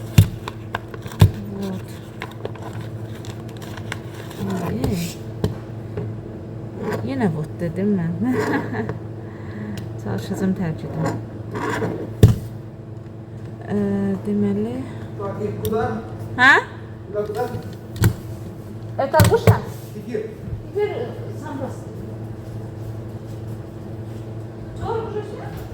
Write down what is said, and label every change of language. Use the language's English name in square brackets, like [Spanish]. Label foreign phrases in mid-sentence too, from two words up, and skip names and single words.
[Azerbaijani] Вот. Yenə vot dedim mən. Çalışacağım tərk edim. Deməli... Hə? [Russian] Это Гуша? Теперь сам раз. Что, уже все?